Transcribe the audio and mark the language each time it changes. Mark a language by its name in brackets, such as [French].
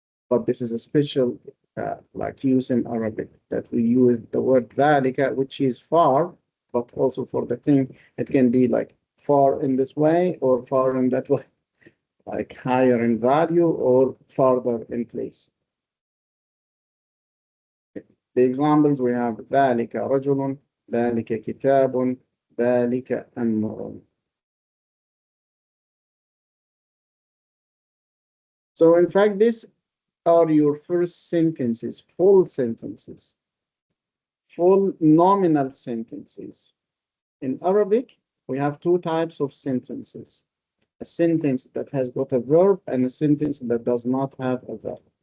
[English] But this is a special like use in Arabic that we use the word ذلك, which is far, but also for the thing, it can be like far in this way or far in that way, like higher in value or farther in place. The examples we have [Arabic] ذلك رجل, ذلك كتاب, ذلك أمر. [English] So in fact, these are your first sentences, full sentences, full nominal sentences. In Arabic, we have two types of sentences. a sentence that has got a verb and a sentence that does not have a verb.